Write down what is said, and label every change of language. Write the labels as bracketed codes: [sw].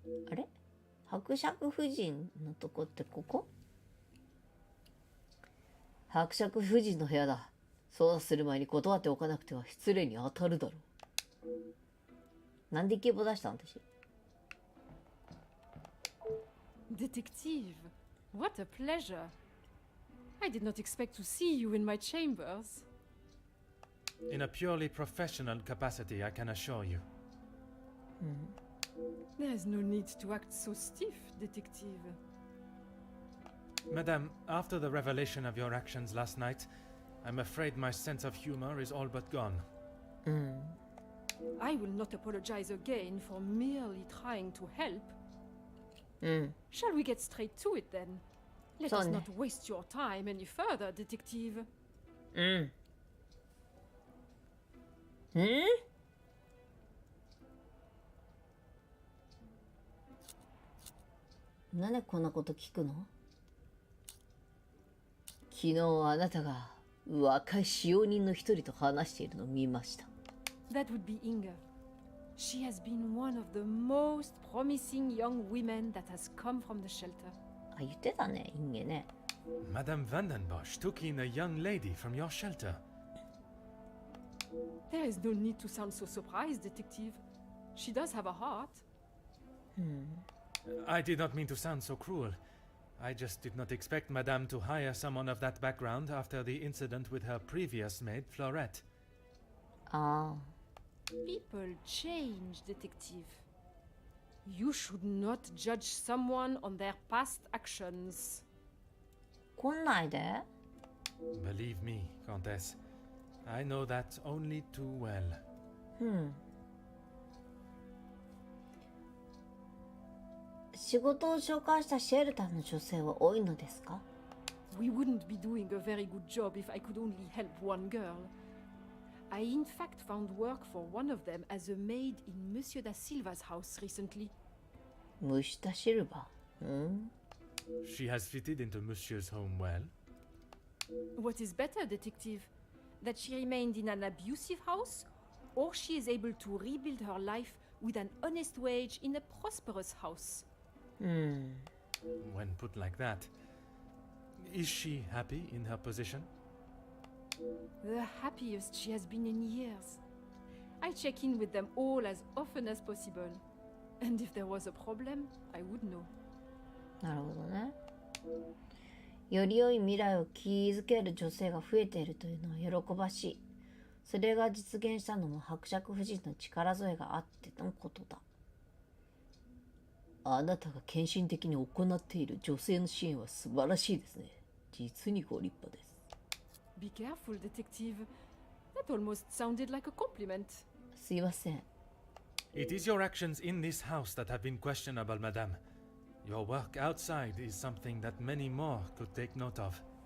[ja] あれ？伯爵夫人のとこってここ？伯爵夫人の部屋だ。そうする前に断っておかなくては失礼に当たるだろう。なんでイケボ出したん私？ [en] Detective, what a pleasure. I did not expect to see you in my chambers. In a purely professional capacity, I can assure you. There is no need to act so stiff, Detective. Madame, after the revelation of your actions last night, I'm afraid my sense of humor is all but gone. I will not apologize again for merely trying to help. Shall we get straight to it then? Let us not waste your time any further, Detective. [ja] なんでこんなこと聞くの？昨日あなたが若い使用人の一人と話しているのを見ました。 [en] That would be Inga. She has been one of the most promising young women that has come from the shelter. [ja] あ、言ってたね、インゲね。 [en] Madame Vandenbosch took in a young lady from your shelter. There is no need to sound so surprised, Detective. She does have a heart. I did not mean to sound so cruel. I just did not expect Madame to hire someone of that background after the incident with her previous maid, Florette. Ah. People change, Detective. You should not judge someone on their past actions. [ja] 来ないで。 [en] Believe me, Countess. I know that only too well. [ja] 仕事を紹介したシェルターの女性は多いのですか？ [en] We wouldn't be doing a very good job if I could only help one girl. I in fact found work for one of them as a maid in Monsieur da Silva's house recently. [ja] ムシタシルバー。 [en] She has fitted into Monsieur's home well. What is better, Detective? That she remained in an abusive house, or she is able to rebuild her life with an honest wage in a prosperous house? When put like that, is she happy in her position? The happiest she has been in years. I check in with them all as often as possible. And if there was a problem, I would know. [ja] なるほどね。より良い未来を築ける女性が増えているというのは喜ばしい。それが実現したのも伯爵夫人の力添えがあってのことだ。あなたが献身的に行っている女性の支援は素晴らしいですね。実にご立派です。 [en] Be careful, detective. That almost sounded like a compliment. [ja] すいません。 [en] It is your actions in this house that have been questionable, madame. Your work outside is something that many more could take note of.